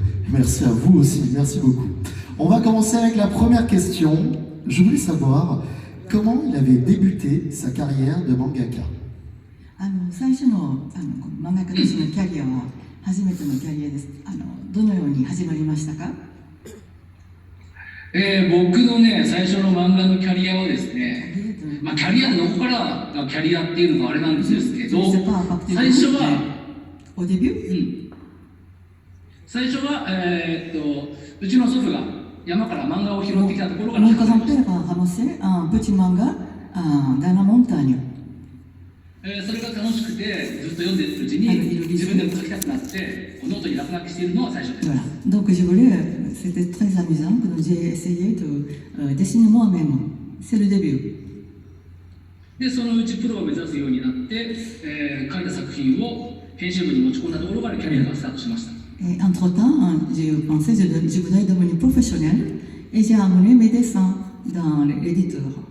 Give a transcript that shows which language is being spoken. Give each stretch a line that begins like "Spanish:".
French: Merci à vous aussi, merci beaucoup. On va commencer avec la première question. Je voulais savoir comment il avait débuté sa carrière de mangaka.
Japanese: 最初の漫画家としてのキャリアは初めてのキャリアです。どのように始まりましたか？僕のね、最初の漫画のキャリアはですね、キャリアでどこからがキャリアっていうのがあれなんですけど、最初は、おデビュー？最初は、うちの祖父が山から漫画を拾ってきたところから始まりました。
French: petit manga dans la montagne.
Japanese: それが楽しくてずっと読んでるうちに自分でも描きたくなってノートに落書きしているのが最初です。
French: Donc je voulais, c'était très amusant que j'ai essayé de dessiner moi-même. C'est le début.
Japanese: でそのうちプロを目指すようになって、描いた作品を編集部に持ち込んだところからキャリアがスタートしました。
French: Entre-temps, j'ai pensé que je voulais devenir professionnel et j'ai amené mes dessins dans l'éditeur.